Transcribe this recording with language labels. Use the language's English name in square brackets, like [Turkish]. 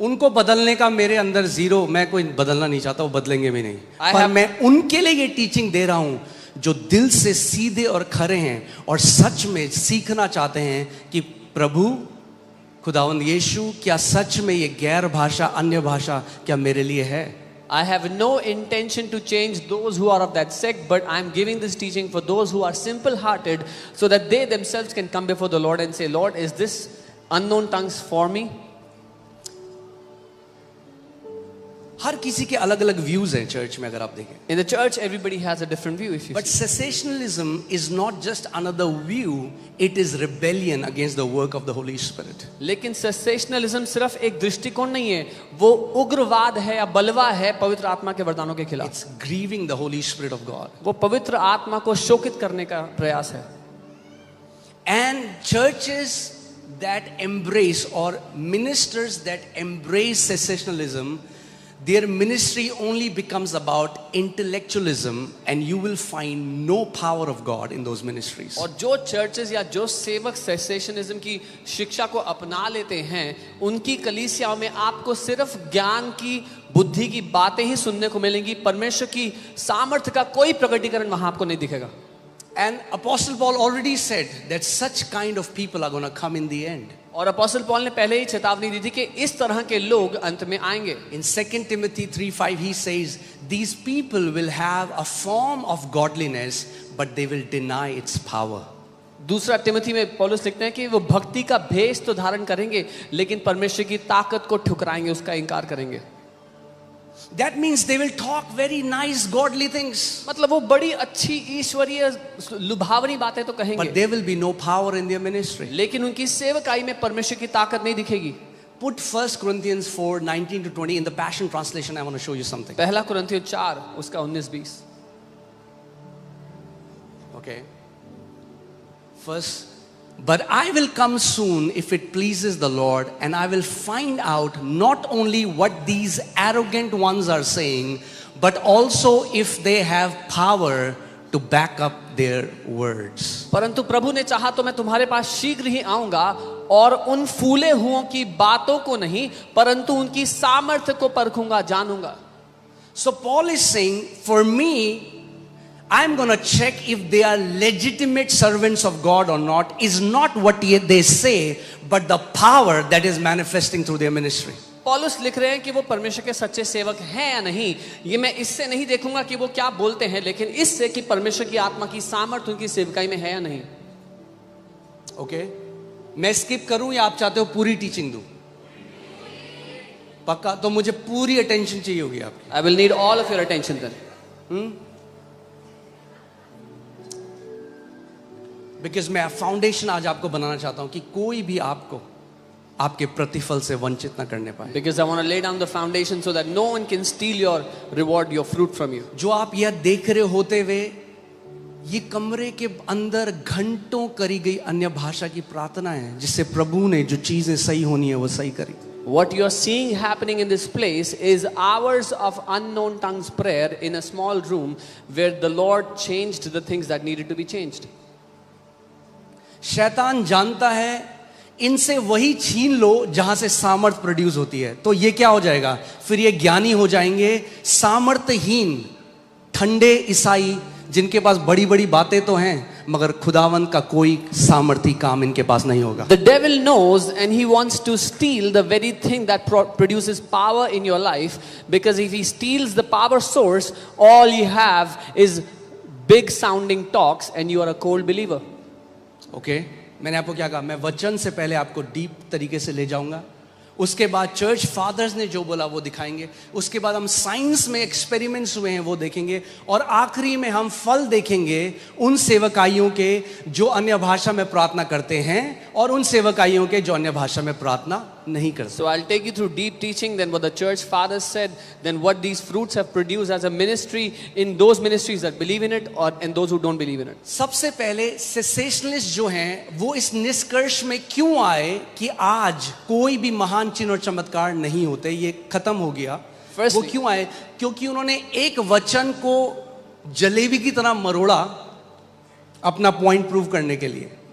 [Hindi] उनको बदलने का मेरे अंदर जीरो, मैं कोई बदलना नहीं चाहता, वो बदलेंगे भी नहीं। [English] I [Hindi] पर [English] have- [Hindi] मैं उनके लिए ये टीचिंग दे रहा हूँ जो दिल से सीधे और खरे हैं और सच में सीखना चाहते हैं कि प्रभु खुदावंद यीशु, क्या सच में ये गैर भाषा, अन्य भाषा क्या मेरे लिए है? [English] I have no intention to change those who are of that sect, but I'm giving this teaching for those who are simple-hearted so that they themselves can come before the Lord and say, Lord, is this unknown tongues for me? [Hindi] हर किसी के अलग अलग views हैं church में, अगर आप देखें। [English] In the church, everybody has a different view. If you But see. cessationalism is not just another view, it is rebellion against the work of the Holy Spirit. [Hindi] लेकिन सेसेशनलिज्म सिर्फ एक दृष्टिकोण नहीं है, वो उग्रवाद है या बलवा है पवित्र आत्मा के वरदानों के खिलाफ। [English] It's grieving the Holy Spirit of God. [Hindi] वो पवित्र आत्मा को शोकित करने का प्रयास है। [English] And churches that embrace or ministers that embrace cessationalism, their ministry only becomes about intellectualism, and you will find no power of God in those ministries. [Hindi] और जो चर्चेस या जो सेवक सेसेशनिज्म की शिक्षा को अपना लेते हैं, उनकी कलीसियाओं में आपको सिर्फ ज्ञान की, बुद्धि की बातें ही सुनने को मिलेंगी, परमेश्वर की सामर्थ्य का कोई प्रकटीकरण वहां आपको नहीं दिखेगा। [English] And Apostle Paul already said that such kind of people are going to come in the end. [Hindi] और अपोस्टल पॉल ने पहले ही चेतावनी दी थी कि इस तरह के लोग अंत में आएंगे। [English] In 2 Timothy 3:5 he says, these people will have a form of godliness, but they will deny its power. [Hindi] दूसरा तिमोथी में पौलुस लिखते हैं कि वो भक्ति का भेष तो धारण करेंगे, लेकिन परमेश्वर की ताकत को ठुकराएंगे, उसका इनकार करेंगे। [English] That means they will talk very nice godly things, [Hindi] मतलब वो बड़ी अच्छी ईश्वरीय लुभावनी बातें तो [English] but [Hindi] कहेंगे, [English] there will be no power in their ministry. [Hindi] लेकिन उनकी सेवकाई में परमेश्वर की ताकत नहीं दिखेगी। [English] Put 1 Corinthians 4:19-20 in the Passion Translation. I want to show you something. [Hindi] पहला कुरिन्थियों 4 उसका 19-20। [English] Okay. First, but I will come soon if it pleases the Lord, and I will find out not only what these arrogant ones are saying, but also if they have power to back up their words. [Hindi] परंतु प्रभु ने चाहा तो मैं तुम्हारे पास शीघ्र ही आऊंगा और उन फूले हुओं की बातों को नहीं, परंतु उनकी सामर्थ्य को परखूंगा, जानूंगा। [English] So Paul is saying, for me, I'm going to check if they are legitimate servants of God or not, is not what they say, but the power that is manifesting through their ministry. [Hindi] पौलुस लिख रहे हैं कि वो परमेश्वर के सच्चे सेवक हैं या नहीं, ये मैं इससे नहीं देखूंगा कि वो क्या बोलते हैं, लेकिन इससे कि परमेश्वर की आत्मा की सामर्थ्य उनकी सेवकाई में है या नहीं। ओके, मैं स्किप करूं या आप चाहते हो पूरी टीचिंग दूं? पक्का? तो मुझे पूरी अटेंशन चाहिए होगी आपकी। [English] I will need all of your attention then. [Hindi] Because मैं फाउंडेशन आज आपको बनाना चाहता हूं कि कोई भी आपको आपके प्रतिफल से वंचित ना करने पाए। [English] Because I want to lay down the foundation so that no one can steal your reward, your fruit from you. [Hindi] जो आप यह देख रहे होते हुए ये कमरे के अंदर घंटों करी गई अन्य भाषा की प्रार्थना है, जिससे प्रभु ने जो चीजें सही होनी है वो सही करी। [English] What you are seeing happening in this place is hours of unknown tongues prayer in a small room where the Lord changed the things that needed to be changed. [Hindi] शैतान जानता है इनसे वही छीन लो जहां से सामर्थ प्रोड्यूस होती है, तो ये क्या हो जाएगा, फिर ये ज्ञानी हो जाएंगे, सामर्थहीन ठंडे ईसाई जिनके पास बड़ी बड़ी बातें तो हैं मगर खुदावंत का कोई सामर्थी काम इनके पास नहीं होगा। [English] The devil knows and he wants to steal the very thing that produces power in your life, because if he steals the power source, all you have is big sounding talks and you are a cold believer. [Hindi] Okay, मैंने आपको क्या कहा, मैं वचन से पहले आपको deep तरीके से ले जाऊंगा, उसके बाद चर्च फादर्स ने जो बोला वो दिखाएंगे, उसके बाद हम साइंस में एक्सपेरिमेंट्स हुए हैं वो देखेंगे, और आखिरी में हम फल देखेंगे उन सेवकाइयों के जो अन्य भाषा में प्रार्थना करते हैं और उन सेवकाइयों के जो अन्य भाषा में प्रार्थना नहीं करते। [English] So I'll take you through deep teaching, then what the church fathers said, then what these fruits have produced as a ministry in those ministries that believe in it or in those who don't believe in it. [Hindi] सबसे पहले सेसेशनलिस्ट जो हैं वो इस निष्कर्ष में क्यों आए कि आज कोई भी महान चिन्ह और चमत्कार नहीं होते, ये खत्म हो गया। वो क्यों आए, क्योंकि उन्होंने एक वचन को जलेबी की तरह मरोड़ा अपना पॉइंट प्रूव करने के लिए।